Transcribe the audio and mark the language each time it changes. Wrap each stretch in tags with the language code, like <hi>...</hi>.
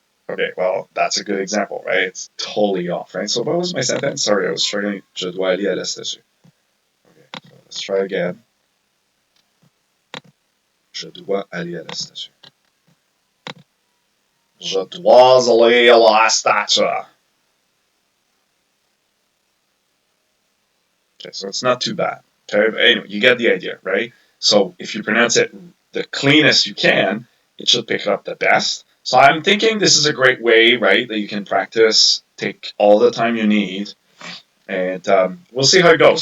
<en>Okay, well, that's a good example, right? It's totally off, right? So, what was my sentence? Sorry, I was struggling.</en> <fr>Je dois aller à la statue.</fr> <en>Okay, so let's try again.</en> <fr>Je dois aller à la statue. Je dois aller à la statue.</fr> <en>Okay, so it's not too bad. Okay, but anyway, you get the idea, right? So if you pronounce it the cleanest you can, it should pick it up the best. So I'm thinking this is a great way, right, that you can practice, take all the time you need, and we'll see how it goes.</en>